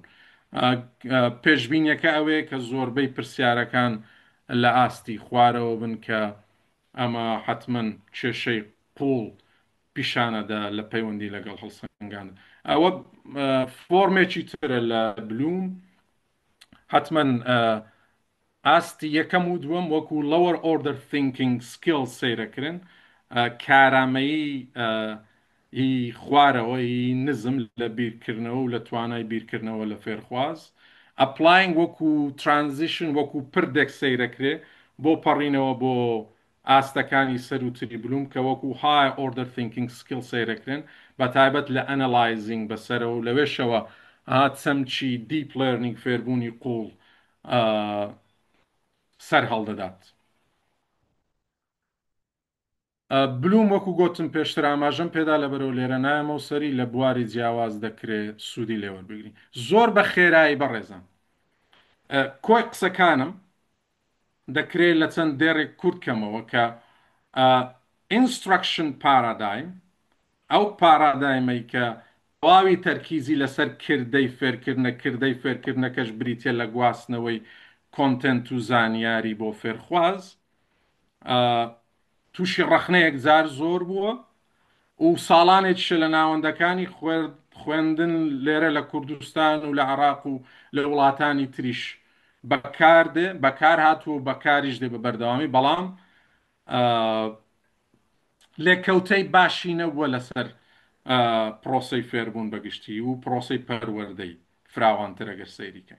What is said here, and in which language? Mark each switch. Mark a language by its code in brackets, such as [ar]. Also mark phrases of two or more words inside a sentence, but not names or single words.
[ckb] پێشبینیەکە ئەوەیە کە زۆربەی پرسیارەکان لە ئاستی خوارەوە بن کە ئەمە حتمما کێشەی قوڵ پیشانەدا لە پەیوەندی لەگەڵ هەڵسەنگاندن. ئەوە فۆرمێکی ترە لە بلوم حتمما ئاستی یەکەم و دووەم وەکو [en] lower order thinking skills [ckb] سەیرەکردن، کارامەیی هی خوارەوە هی نزم لە بیرکردنەوە و لە توانای بیرکردنەوە لە فێرخواز. ئەپلاینگ وەکو ترانزیشن وەکو پردێک سەیرەکرێ بۆ پەڕینەوە بۆ ئاستەکانی سەر و تری بلوم کە وەکو [en] high order thinking skill [ckb] سەیرەکردن بە تایبەت لە ئەنەلایزینگ بەسەرەوە و لەوێشەوە چەمچی [en] deep learning [ckb] فێربوونی قوڵ سەر هەڵدەدات. بلوم وەکو گوتم پێشتر ئاماژەم پێدا لەبەرەوە لێرە نایەمە و سەری لە بواری جیاواز دەکرێت سوودی لێوەربگری زۆر بە خێرایی بەڕێزان. کۆی قسەکانم دەکرێت لە چەند دێڕێک کورتکەمەوە کە [en] instruction paradigm [ckb] ئەو پارادایمەی کە تەواوی تەرکیزی لەسەر کردەی فێرکردنە کردەی فێرکردنەکەش بریتە لە گواستنەوەی کۆنتنت و زانیاری بۆ فێرخواز تووشی ڕەخنەیەک جار زۆر بووە و ساڵانێکیشە لە ناوەندەکانی خوێندن لێرە لە کوردستان و لە عێراق و لە وڵاتانی تریش بەکار هاتووە بەکاریش دێ بە بەردەوامی، بەڵام لێکەوتەی باشی نەبووە لەسەر پرۆسەی فێربوون بەگشتی و پرۆسەی پەروەردەی فراوانتر ئەگەر سەیریکەین.